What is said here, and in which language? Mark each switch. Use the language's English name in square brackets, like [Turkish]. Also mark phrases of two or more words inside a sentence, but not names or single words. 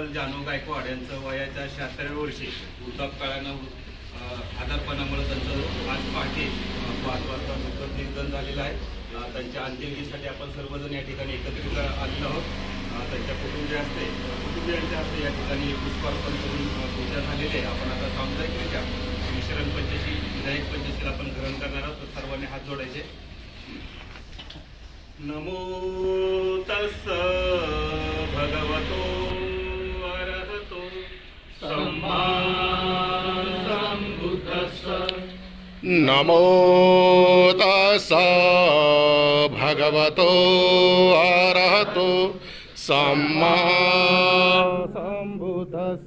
[Marathi] जानू गायकवाड यांचं वयाच्या 76व्या वर्षी वृद्धापकाळानं आजारपणामुळे त्यांचं आज पहाटे 5 वाजता दुःखद निधन झालेलं आहे। त्यांच्या अंत्यविधीसाठी आपण सर्वजण या ठिकाणी एकत्रित आलेलो आहोत। त्यांच्या कुटुंबियांच्या हस्ते या ठिकाणी पुष्पार्पण करून पूजा झालेली आहे। आपण आता सामुदायिकरित्या शरण पंचशी विधायक पंचशीला आपण ग्रहण करणार आहोत। सर्वांनी हात जोडायचे। [Pali] नमो तस्स भगवतो अरहतो सम्मा सम्बुद्धस्स। नमो तस्स भगवतो अरहतो सम्मा सम्बुद्धस्स।